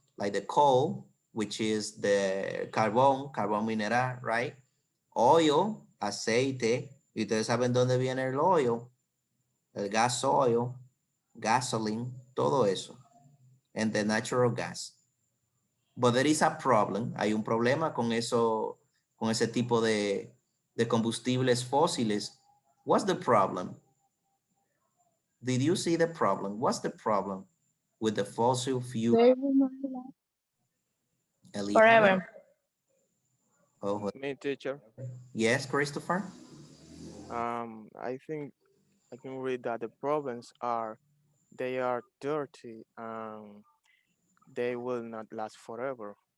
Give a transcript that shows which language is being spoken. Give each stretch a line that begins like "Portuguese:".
English: Like the coal, which is the
Spanish: carbón mineral,
English: right? Oil, aceite.
Spanish: Y ustedes saben dónde viene el oil, el gas oil, gasoline, todo eso.
English: And the natural gas. But there is a problem. Hay un problema con eso, con ese tipo de combustibles fósiles. What's the problem? Did you see the problem? What's the problem with the fossil fuel? Eliana? Forever. Oh, Me, teacher. yes, Christopher? I think I can read that the problems are they are dirty and they will not last forever.